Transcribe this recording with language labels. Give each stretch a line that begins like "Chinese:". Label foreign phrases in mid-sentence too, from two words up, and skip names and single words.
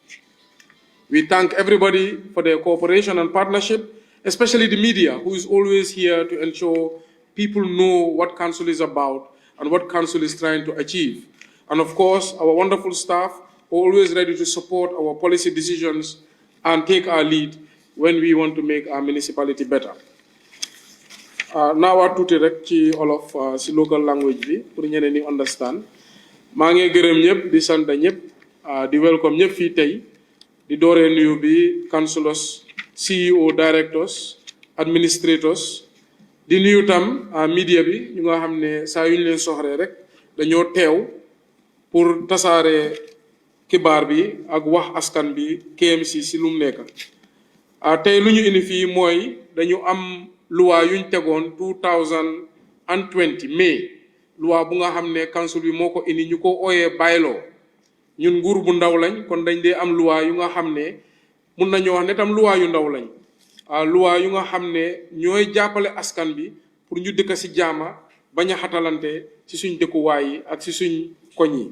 English: We thank everybody for their cooperation and partnership, especially the media, who is always here to ensure people know what council is about and what council is trying to achieve. And of course, our wonderful staff are always ready to support our policy decisions and take our lead when we want to make our municipality better. Now I
Wolof: tuuti rek ci olof si
English: local language
Wolof: bi pour ñeneen ñi understand. Maa ngi gërëm ñëpp di sant ñëpp di welcome ñëpp fii tey di dooree nuyu bi
English: councillors, CEO, directors, administrators,
Wolof: di nuyu tam media bi ñu nga xam ne saa yu ñu leen soxree rek dañoo teew pour tasaare xibaar bi ak wax askan bi KMC si lu mu nekk. Tey lu ñu indi fii mooy dañu am loi yuñ tegoon 2020 mai loi bu nga xam ne council bi moo ko indi ñu ko ooyee bylaw ñun nguur bu ndaw lañ kon dañ dee am loi yu nga xam ne mun nañu wax ne tam loi yu ndaw lañ loi yu nga xam ne ñooy jàppale askan bi pour ñu dëkk si jaama bañ a xatalante ci suñ dëkkuwaay yi ak si suñ koñ yi.